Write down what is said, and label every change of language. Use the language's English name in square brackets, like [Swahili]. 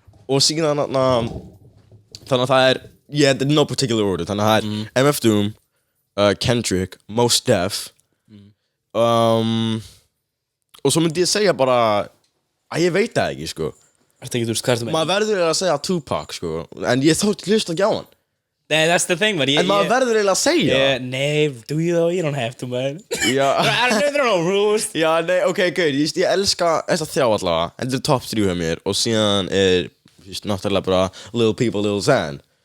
[Icelandic] Og síðan þannig að það þetta [English] no particular order, [Icelandic] þannig að það MF Doom, Kendrick, Mos Def og svo myndi ég segja bara að ég veit það ekki, sko. Ertu ekki, þú veist, hvað ertu með? Maður verður að segja Tupac, sko, en ég þótt hlusta ekki á hann. Nei, [English] that's the thing, man. [Icelandic] En maður verður eiginlega að segja. Nei, [English] do you though? You don't have to, man. [Icelandic] Já. [English] There are no rules. [Icelandic] Já, nei, ok, ég elska þessa þrjá allavega. Þetta top 3 hjá mér og síðan náttúrulega bara Lil Peep og Lil Xan.